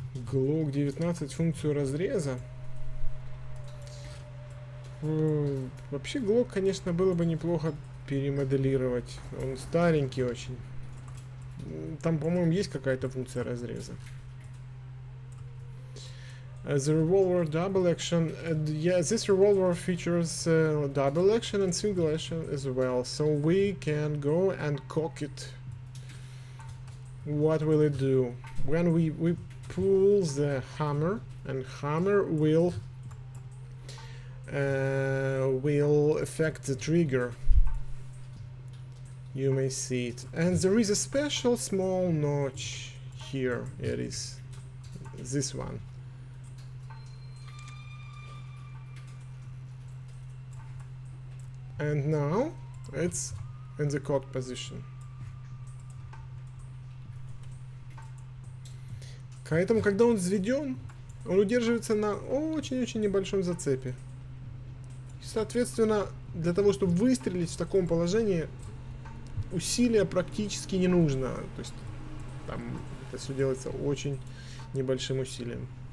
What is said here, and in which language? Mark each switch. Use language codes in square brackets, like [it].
[ru] Глок 19, функцию разреза. Вообще Глок, конечно, было бы неплохо перемоделировать. Он старенький очень. Там, по-моему, есть какая-то функция разреза. [en] The revolver double action. Yeah, this revolver features double action and single action as well. So we can go and cock it. What will it do? When we pull the hammer, and hammer will affect the trigger. You may see it, and there is a special small notch here. It is this one. And now it's in the cocked position. [ru] Поэтому, когда он взведен, он удерживается на очень-очень небольшом зацепе. И, соответственно, для того, чтобы выстрелить в таком положении, усилия практически не нужно. То есть там это все делается очень небольшим усилием.